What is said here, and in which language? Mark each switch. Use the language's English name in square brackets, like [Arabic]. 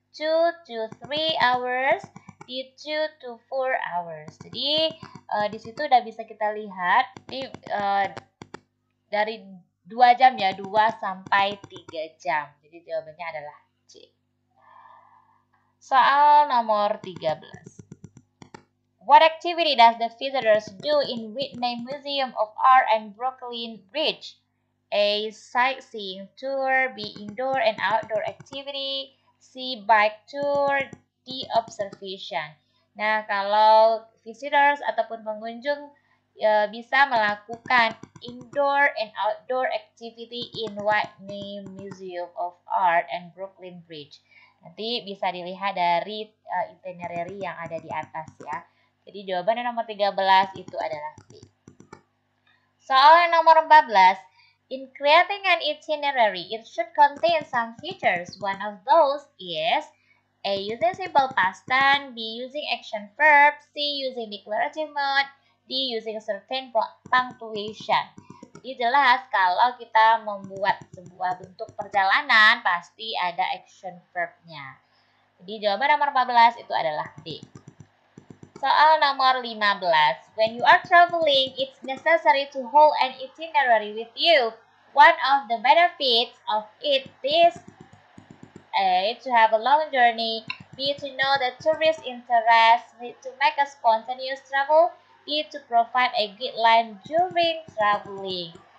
[English] 2 to 3 hours. D. 2 to 4 hours. [Indonesian] Jadi di situ udah bisa kita lihat dari 2 jam ya, 2 sampai 3 jam. Jadi jawabannya adalah C. Soal nomor 13. [English] What activity does the visitors do in Whitney Museum of Art and Brooklyn Bridge? A. Sightseeing tour. B. Indoor and outdoor activity. C. Bike tour. D. Observation. [Indonesian] Nah, kalau [English] visitors [Indonesian] ataupun pengunjung bisa melakukan [English] indoor and outdoor activity in Whitney Museum of Art and Brooklyn Bridge. [Indonesian] Nanti bisa dilihat dari itinerary yang ada di atas ya. Jadi jawaban yang nomor 13 itu adalah B. Soal yang nomor 14. [English] In creating an itinerary, it should contain some features. One of those is A. Using simple past tense, B. Using action verb, C. Using declarative mode, D. Using certain punctuation. [Indonesian] Jadi jelas kalau kita membuat sebuah bentuk perjalanan pasti ada action verb-nya. Jadi jawaban nomor 14 itu adalah D. Soal nomor 15. [English] When you are traveling, it's necessary to hold an itinerary with you. One of the benefits of it is A. To have a long journey, B. To know the tourist interest, C. To make a spontaneous travel, D. To provide a guideline during traveling.